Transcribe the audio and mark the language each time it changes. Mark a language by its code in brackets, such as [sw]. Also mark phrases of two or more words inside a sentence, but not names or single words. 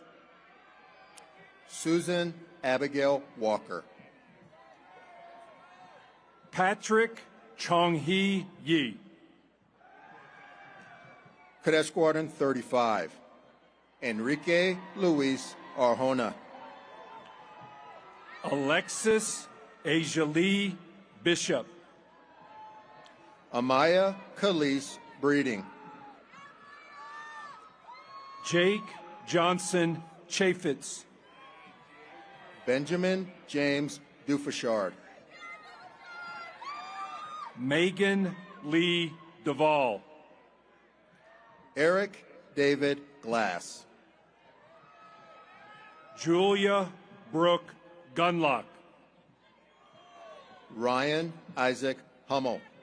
[en] Susan Abigail Walker. Patrick Chong-hee Yi. Cadet Squadron 35. Enrique Luis Arjona. Alexis Ajalee Bishop. Amaya Khalees Breeding. Jake Johnson Chaffetz. Benjamin James Dufashard. Megan Lee Duvall. Eric David Glass. Julia Brooke Gunlock. Ryan Isaac Hummel.